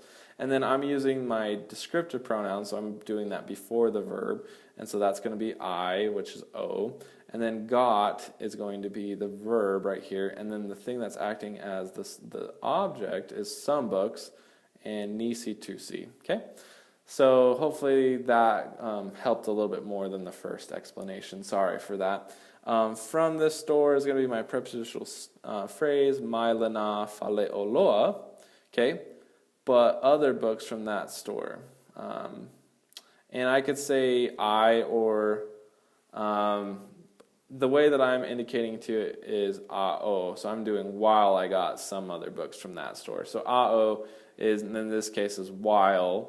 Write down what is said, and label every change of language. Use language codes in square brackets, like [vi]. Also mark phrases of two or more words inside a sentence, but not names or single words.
[en] And then I'm using my descriptive pronouns, so I'm doing that before the verb. And so that's going to be I, which is O. And then got is going to be the verb right here. And then the thing that's acting as the object is some books and [sm] nisi tusi. [en] Okay? So hopefully that helped a little bit more than the first explanation. Sorry for that. From this store is going to be my prepositional phrase, [sm] mai lana fale oloa, [en] okay? But other books from that store. And I could say I or the way that I'm indicating to it is a-o. So I'm doing while I got some other books from that store. So a-o is, in this case, is while.